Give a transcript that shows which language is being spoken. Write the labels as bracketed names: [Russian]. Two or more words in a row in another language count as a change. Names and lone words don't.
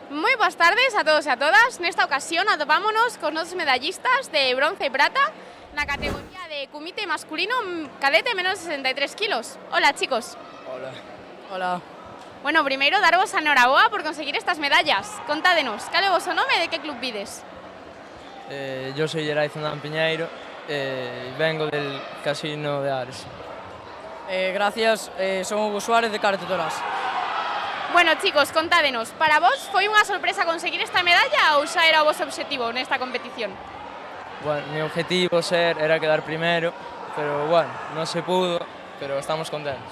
[Galician] Moi boas tardes a todos e a todas. Nesta ocasión atopámonos cos nosos medallistas de bronce e prata na categoría de kumite masculino cadete menos de 63 kilos. [Spanish] Hola, chicos. Hola. Hola. [Galician] Bueno, primeiro darvos a noraboa por conseguir estas medallas. Contádenos, cal é o vosso nome e de que club vides? [Spanish] Yo soy Geray Zondán Piñeiro y vengo del Casino de Ares. Gracias, son Hugo Suárez de Karate Torás. [Galician] Bueno, chicos, contádenos, para vos foi unha sorpresa conseguir esta medalla ou xa era o vosso obxectivo nesta competición? [Spanish] Bueno, mi objetivo era quedar primero, pero bueno, no se pudo, pero estamos contentos.